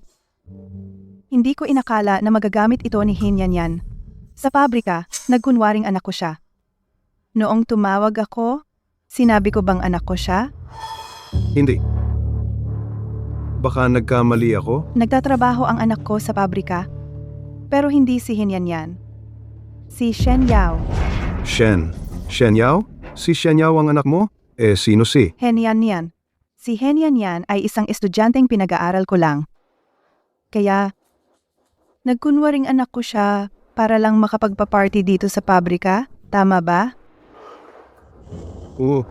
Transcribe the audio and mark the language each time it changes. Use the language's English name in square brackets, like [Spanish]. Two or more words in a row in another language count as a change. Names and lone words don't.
[Filipino] Hindi ko inakala na magagamit ito ni Hin Yanyan. Sa pabrika, nagkunwaring anak ko siya. Noong tumawag ako, sinabi ko bang anak ko siya? Hindi. Baka nagkamali ako? Nagtatrabaho ang anak ko sa pabrika, pero hindi si Hin Yanyan. Si Shen Yao. Shen. Shen Yao? Si Shen Yao ang anak mo? Sino si? Hen Yanyan. Si Hen Yanyan ay isang estudyanteng pinag-aaral ko lang. Kaya, nagkunwaring anak ko siya para lang makapagpa-party dito sa pabrika. Tama ba? Oo.